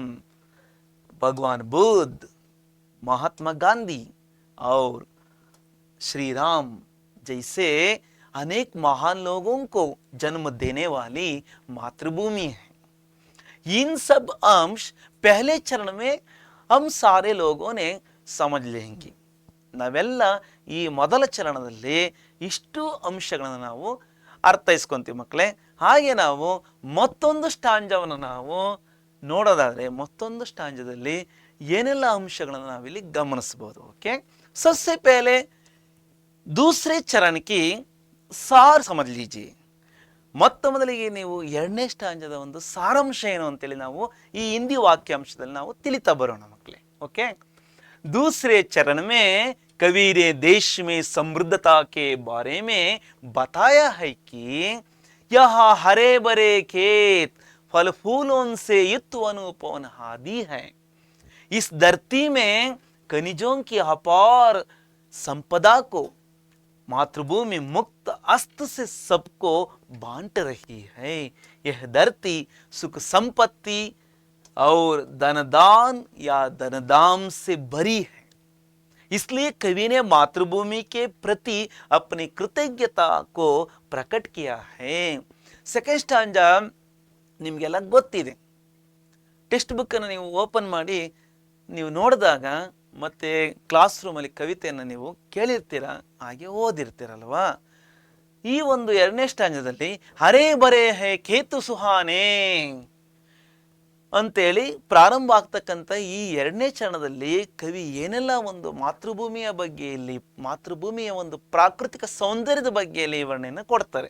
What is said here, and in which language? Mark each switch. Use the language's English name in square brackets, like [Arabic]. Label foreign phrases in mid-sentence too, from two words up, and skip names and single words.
[Hindi] भगवान बुद्ध, महात्मा गांधी और श्री राम जैसे अनेक महान लोगों को जन्म देने वाली मातृभूमि है। इन सब अंश पहले चरण में हम सारे लोगों ने समझ लेंगे. [Kannada] ನಾವೆಲ್ಲ ಈ ಮೊದಲ ಚರಣದಲ್ಲಿ ಇಷ್ಟು ಅಂಶಗಳನ್ನು ನಾವು ಅರ್ಥೈಸ್ಕೊಂತೀವಿ ಮಕ್ಕಳೇ. ಹಾಗೆ ನಾವು ಮತ್ತೊಂದು ಸ್ಟಾಂಜವನ್ನು ನಾವು ನೋಡೋದಾದರೆ ಮತ್ತೊಂದು ಸ್ಟಾಂಜದಲ್ಲಿ ಏನೆಲ್ಲ ಅಂಶಗಳನ್ನು ನಾವಿಲ್ಲಿ ಗಮನಿಸ್ಬೋದು. ಓಕೆ, [Hindi] सबसे पहले दूसरे चरण की ಸಾರ್ ಸಮझ लीजिए. [Kannada] ಮೊತ್ತ ಮೊದಲಿಗೆ ನೀವು ಎರಡನೇ ಸ್ಟಾಂಜದ ಒಂದು ಸಾರಾಂಶ ಏನು ಅಂತೇಳಿ ನಾವು ಈ ಹಿಂದಿ ವಾಕ್ಯಾಂಶದಲ್ಲಿ ನಾವು ತಿಳಿತಾ ಬರೋಣ ಮಕ್ಕಳೇ. ಓಕೆ, [Hindi] दूसरे चरण में कवि ने देश में समृद्धता के बारे में बताया है कि यहाँ हरे भरे खेत फल फूलों से युक्त अनुपवन आदि है. इस धरती में खनिजों की अपार संपदा को मातृभूमि मुक्त हस्त से सबको बांट रही है. यह धरती सुख संपत्ति और धनदान या धनदाम से भरी है. इसलिए कवि ने मातृभूमि के प्रति अपनी कृतज्ञता को प्रकट किया है. [Kannada] ಸೆಕೆಂಡ್ ಸ್ಟಾಂಜ ನಿಮಗೆಲ್ಲ ಗೊತ್ತಿದೆ. ಟೆಕ್ಸ್ಟ್ ಬುಕ್ಕನ್ನು ನೀವು ಓಪನ್ ಮಾಡಿ ನೀವು ನೋಡಿದಾಗ ಮತ್ತು ಕ್ಲಾಸ್ ರೂಮಲ್ಲಿ ಕವಿತೆಯನ್ನು ನೀವು ಕೇಳಿರ್ತೀರ, ಹಾಗೆ ಓದಿರ್ತೀರಲ್ವಾ. ಈ ಒಂದು ಎರಡನೇ ಸ್ಟಾಂಜದಲ್ಲಿ [Hindi] हरे भरे हैं खेत सुहाने [Kannada] ಅಂತೇಳಿ ಪ್ರಾರಂಭ ಆಗ್ತಕ್ಕಂಥ ಈ ಎರಡನೇ ಚರಣದಲ್ಲಿ ಕವಿ ಏನೆಲ್ಲ ಒಂದು ಮಾತೃಭೂಮಿಯ ಬಗ್ಗೆ ಇಲ್ಲಿ ಮಾತೃಭೂಮಿಯ ಒಂದು ಪ್ರಾಕೃತಿಕ ಸೌಂದರ್ಯದ ಬಗ್ಗೆ ಇಲ್ಲಿ ವಿವರಣೆಯನ್ನು ಕೊಡ್ತಾರೆ.